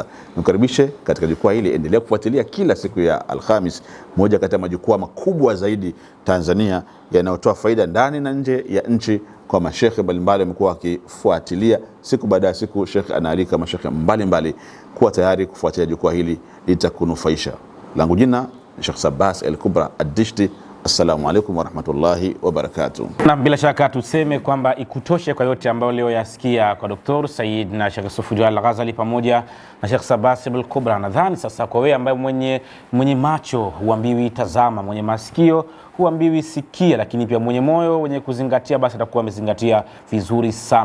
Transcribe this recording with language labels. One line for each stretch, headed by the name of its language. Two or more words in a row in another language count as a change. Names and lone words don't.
Swahili: Nikaribishe katika jukwaa hili, endelea kufuatilia kila siku ya Alhamis, moja kati ya majukwaa makubwa zaidi Tanzania yanayotoa faida ndani na nje ya nchi kwa mashekhe mbalimbali. Wamekuwa wakifuatilia siku baada ya siku, Sheikh anaalika mashekhe mbalimbali kuwa tayari kufuatilia jukwaa hili litakunufaisha. Langu jina ni Sheikh Sabbas Al-Kubra Ad-Dishti.
Arabic: السلام عليكم ورحمة الله وبركاته.
Swahili: Na bila shaka tuseme kwamba ikutoshe kwa yote ambayo leo yasikia kwa Dr. Said na Sheikh Sufu Al-Ghazali pamoja na Sheikh Sabbas Al-Kubra. Nadhani sasa kwa wewe ambaye mwenye macho huambiwi tazama, mwenye masikio huambiwi sikia, lakini pia mwenye moyo wenye kuzingatia, basi atakuwa amezingatia vizuri sana.